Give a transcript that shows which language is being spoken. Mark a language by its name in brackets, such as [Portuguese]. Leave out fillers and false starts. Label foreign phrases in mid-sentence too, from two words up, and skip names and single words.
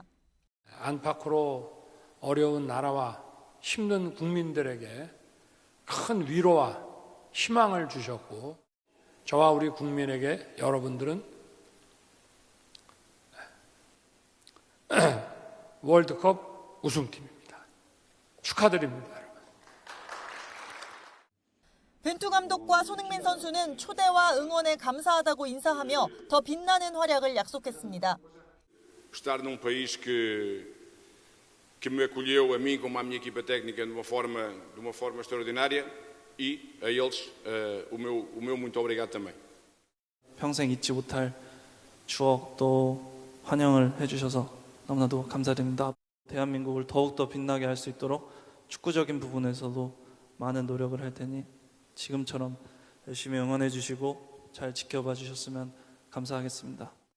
[Korean] 안팎으로 어려운 나라와 힘든 국민들에게 큰 위로와 희망을 주셨고 저와 우리 국민에게 여러분들은 월드컵 우승팀입니다. 축하드립니다. 벤투 감독과 손흥민 선수는 초대와 응원에 감사하다고 인사하며 더 빛나는 활약을 약속했습니다. [Portuguese] Estar num país que me acolheu a mim como à minha equipa técnica de uma forma extraordinária e a eles o meu muito obrigado também. [Korean] 평생 잊지 못할 추억 또 환영을 해주셔서 너무나도 감사드립니다. 대한민국을 더욱더 빛나게 할 수 있도록 축구적인 부분에서도 많은 노력을 할 테니 지금처럼 열심히 응원해 주시고 잘 지켜봐 주셨으면 감사하겠습니다.